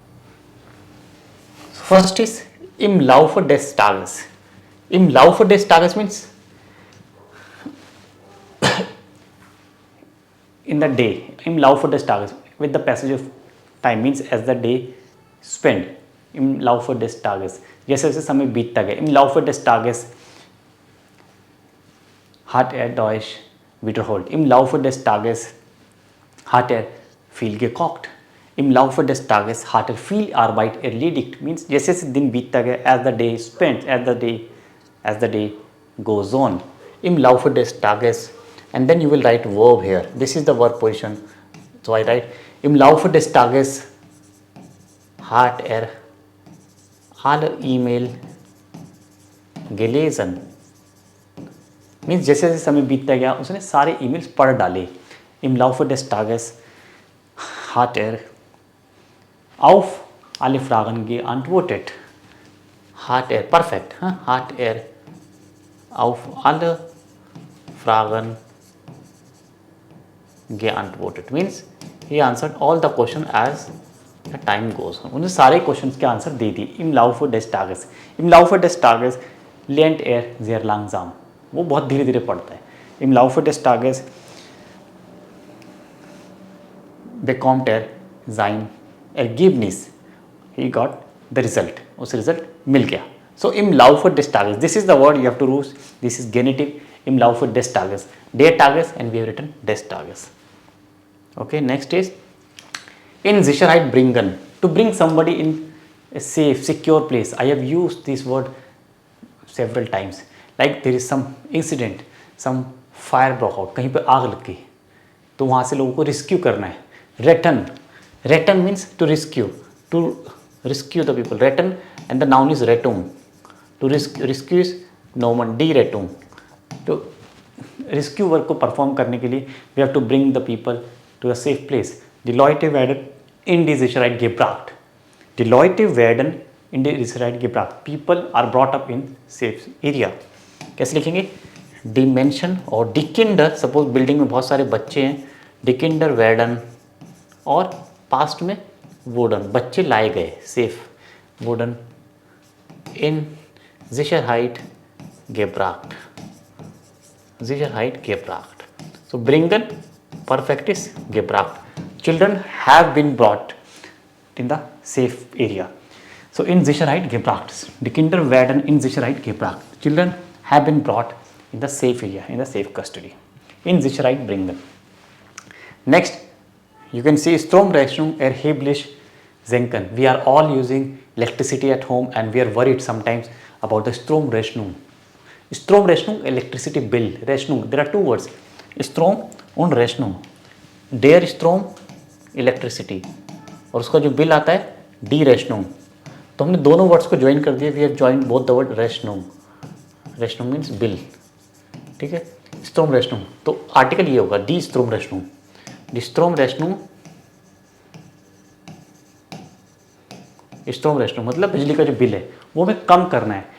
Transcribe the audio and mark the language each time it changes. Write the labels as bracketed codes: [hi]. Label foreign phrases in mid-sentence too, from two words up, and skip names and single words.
[en] So first is [de] im Laufe des Tages. Im Laufe des Tages [en] means in the day. [de] Im Laufe des Tages, [en] with the passage of time, means as the day spent. [de] Im Laufe des Tages, [hi] जैसे जैसे समय बीतता गया. [de] Im Laufe des Tages hat Deutsch wiederholt. Im Laufe des Tages hat viel gekocht. Im Laufe des Tages hat viel Arbeit erledigt. [hi] Means जैसे जैसे दिन बीतता गया, [en] as the day spent, as the day goes on. [de] Im Laufe des Tages, [en] and then you will write verb here. This is the verb position. So I write [de] im Laufe des Tages hat alle E-Mail gelesen. [hi] Means जैसे जैसे समय बीतता गया उसने सारे ईमेल्स पढ़ डाले. [de] Im Laufe des Tages hat auf alle Fragen geantwortet. [en] Perfect. [de] Hat auf alle Fragen geantwortet. [en] Means he answered all the question as the time goes on. [hi] उन्हें सारे क्वेश्चंस के आंसर दे दिए. [de] Im Laufe des Tages. Im Laufe des Tages lernt sehr langsam. [hi] वो बहुत धीरे धीरे पढ़ता है. [de] Im Laufe des Tages bekommt sein Ergebnis. [en] He got the result. [hi] उस result मिल गया. [de] So im Laufe des Tages. [en] This is the word you have to use. This is genitive. [de] Im Laufe des Tages. Der Tages, [en] and we have written [de] des Tages. [en] Okay. Next is [de] in Sicherheit bringen. [en] To bring somebody in a safe, secure place. I have used this word several times. Like there is some incident, some fire broke out. [hi] कहीं पे आग लग गई, तो वहाँ से लोगों को rescue करना है. [en] Retten means to rescue the people. Retten, and the noun is Rettung. To rescue is noun, [de] die Rettung. [en] तो rescue work को perform [hi] करने के लिए [en] we have to bring the people to a safe place. [de] Die Leute werden in die Sicherheit gebracht. Die Leute werden in die Sicherheit gebracht. [en] People are brought up in safe area. [hi] कैसे लिखेंगे? [de] Die Menschen और die Kinder. [hi] सपोज बिल्डिंग में बहुत सारे बच्चे हैं. [de] Die Kinder werden, [hi] और पास्ट में wurden, बच्चे लाए गए. सेफ, [de] wurden in Sicherheit gebracht. Sicherheit gebracht. So bringen, [en] perfect is gebracht. Children have been brought in the safe area. [de] So in Sicherheit gebracht. Die Kinder werden in Sicherheit gebracht. [en] Children have been brought in the safe area, in the safe custody. [de] In Sicherheit bringen. [en] Next, you can see Stromrechnung erheblich senken. We are all using electricity at home and we are worried sometimes about the Stromrechnung. Stromrechnung, electricity bill. Rechnung, there are two words, [de] Strom und Rechnung. Der Strom, [hi] electricity, और उसका जो बिल आता है [de] die Rechnung. [hi] तो हमने दोनों वर्ड्स को ज्वाइन कर दिया. [en] We have join both the word Rechnung. Rechnung means bill. [hi] ठीक है. [de] Strom Rechnung, [hi] तो आर्टिकल ये होगा [de] die Strom Rechnung. die Strom Rechnung, Strom Rechnung [hi] मतलब बिजली का जो बिल है वो हमें कम करना है.